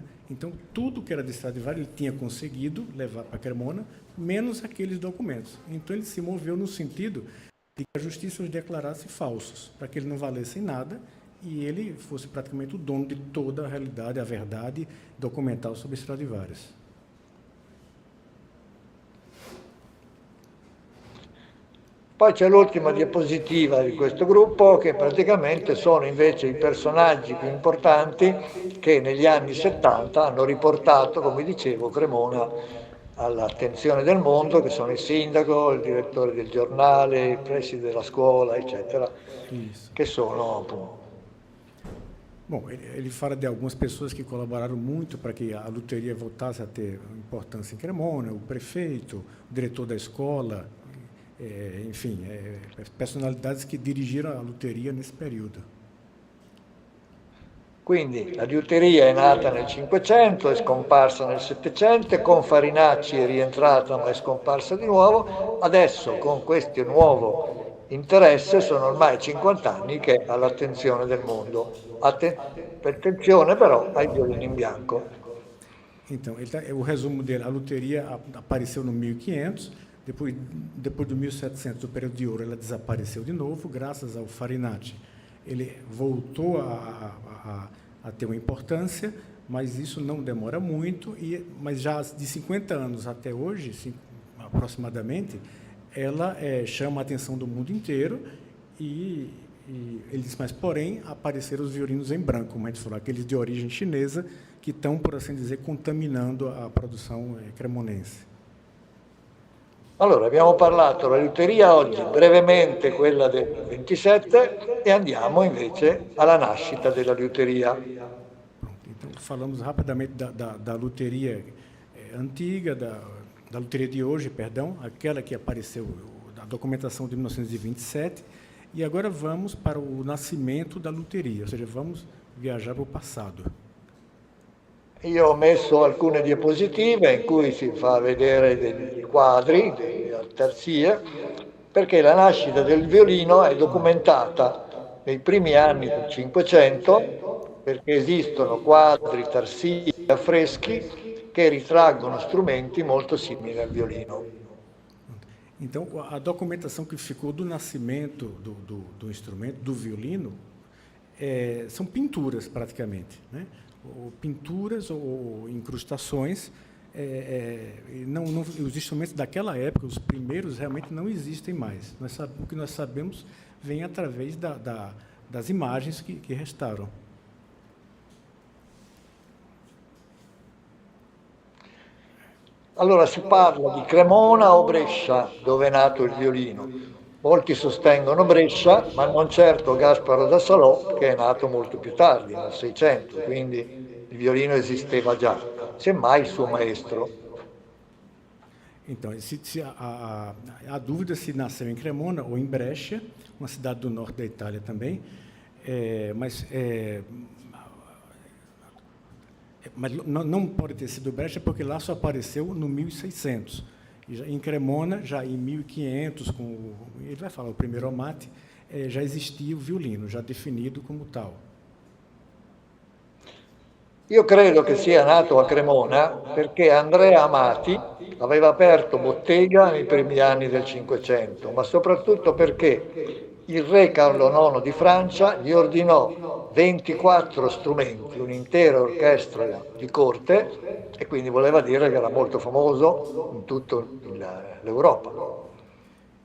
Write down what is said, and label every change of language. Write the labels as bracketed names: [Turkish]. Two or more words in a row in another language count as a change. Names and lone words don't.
[Portuguese] Então, tudo que era de Stradivari ele tinha conseguido levar para Cremona, menos aqueles documentos. Então, ele se moveu no sentido de que a justiça os declarasse falsos, para que eles não valessem nada e ele fosse praticamente o dono de toda a realidade, a verdade documental sobre Stradivarius. [Italian] Poi c'è l'ultima diapositiva di questo gruppo, che praticamente sono invece i personaggi più importanti che negli anni 70 hanno riportato, come dicevo, Cremona all'attenzione del mondo, che sono il sindaco, il direttore del giornale, il preside della scuola, eccetera, che sono appunto. [Portuguese] Bom, ele fala de algumas pessoas que colaboraram muito para que a luteria voltasse a ter importância em Cremona, o prefeito, o diretor da escola, enfim, [Italian] personalità che dirigirono la luteria [Portuguese] nesse periodo. [Italian] Quindi la liuteria è nata nel 500, è scomparsa nel 700, con Farinacci è rientrata ma è scomparsa di nuovo, adesso con questo nuovo interesse sono ormai 50 anni che è all'attenzione del mondo. Attenzione però ai violini in bianco. [Portuguese] Então, o resumo dele, a luteria apareceu no 1500, depois do 1700, o período de ouro, ela desapareceu de novo, graças ao Farinacci. Ele voltou a ter uma importância, mas isso não demora muito, mas já de 50 anos até hoje, aproximadamente, ela chama a atenção do mundo inteiro e ele diz, mas, porém, apareceram os violinos em branco, como a gente falou, aqueles de origem chinesa, que estão, por assim dizer, contaminando a produção cremonense. [Italian] Allora, abbiamo parlato della liuteria oggi, brevemente quella del 27, e andiamo invece alla nascita della liuteria. [Portuguese] Então, falamos rapidamente da luteria antiga, da luteria de hoje, perdão, aquela que apareceu, da documentação de 1927, e agora vamos para o nascimento da luteria, ou seja, vamos viajar para o passado. [Italian] Io ho messo alcune diapositive in cui si fa vedere dei quadri, delle tarsie, perché la nascita del violino è documentata nei primi anni del Cinquecento, perché esistono quadri, tarsie, affreschi che ritraggono strumenti molto simili al violino. [Portuguese] Então, a documentação que ficou do nascimento do instrumento, do violino, são pinturas, praticamente, né? Ou pinturas ou incrustações. Os instrumentos daquela época, os primeiros, realmente não existem mais. O que nós sabemos vem através das imagens que restaram. [Italian] Allora si parla di Cremona o Brescia, dove è nato il violino. Molti sostengono Brescia, ma non certo Gasparo da Salò, che è nato molto più tardi, nel 600, quindi il violino esisteva già, semmai il suo maestro. [Portuguese] Então, há dúvida se nasceu em Cremona ou em Brescia, uma cidade do norte da Itália também, mas não pode ter sido Brescia, porque lá só apareceu no 1600. Em Cremona, já em 1500, ele vai falar o primeiro Amati, já existia o violino, já definido como tal. [Italian] Io credo che sia nato a Cremona perché Andrea Amati aveva aperto bottega nei primi anni del Cinquecento, ma soprattutto perché il re Carlo IX di Francia gli ordinò 24 strumenti, un'intera orchestra di corte, e quindi voleva dire che era molto famoso in tutta l'Europa.